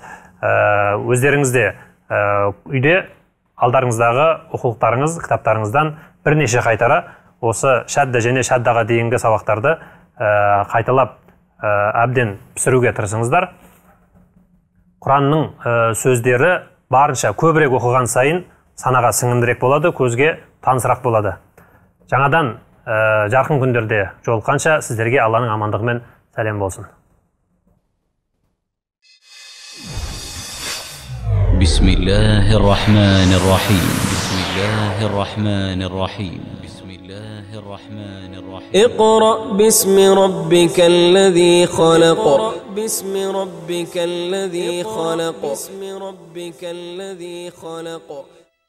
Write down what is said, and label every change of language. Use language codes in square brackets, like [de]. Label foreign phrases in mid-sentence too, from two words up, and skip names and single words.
[kk] Өздеріңізде үйде алдарыңыздағы оқулықтарыңыз, кітаптарыңыздан бірнеше қайтара осы шадда және шаддаға дейінгі сабақтарды қайталап әбден пісіруге тырысыңыздар. Құранның сөздері барынша көбірек оқыған сайын санаға сіңімдірек болады, көзге танысырақ болады. Жаңадан жарқын күндерде жолыққанша сіздерге Алланың амандығымен сәлем болсын. [ar] بسم الله الرحمن الرحيم. بسم الله الرحمن الرحيم. بسم الله الرحمن الرحيم. اقرأ باسم ربك الذي خلق باسم ربك الذي خلق باسم ربك الذي خلق